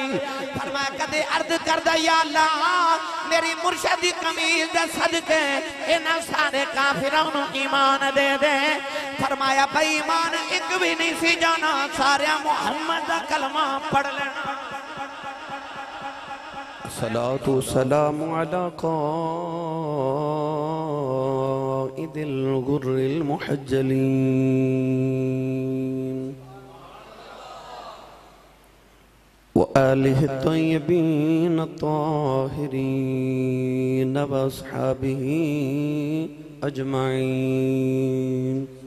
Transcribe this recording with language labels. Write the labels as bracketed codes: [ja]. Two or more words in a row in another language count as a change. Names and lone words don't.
[pa] ਫ਼ਰਮਾਇਆ ਕਦੇ ਅਰਜ਼ ਕਰਦਾ ਯਾ ਅੱਲਾਹ ਮੇਰੀ ਮੁਰਸ਼ਿਦ ਦੀ ਕਮੀਜ਼ ਦੇ ਸਦਕੇ ਇਨ੍ਹਾਂ ਸਾਰੇ ਕਾਫ਼ਿਰਾਂ ਨੂੰ ਈਮਾਨ ਦੇ ਦੇ। ਫ਼ਰਮਾਇਆ ਬੇਈਮਾਨ ਇੱਕ ਵੀ ਨਹੀਂ ਸੀ ਜਾਣਾ, ਸਾਰੇ ਮੁਹੰਮਦ ਦਾ ਕਲਮਾ ਪੜ੍ਹ ਲੈਣਾ। [ar] الصلاة السلام على قائد الغر المحجلين وآله الطيبين الطاهرين وأصحابه أجمعين.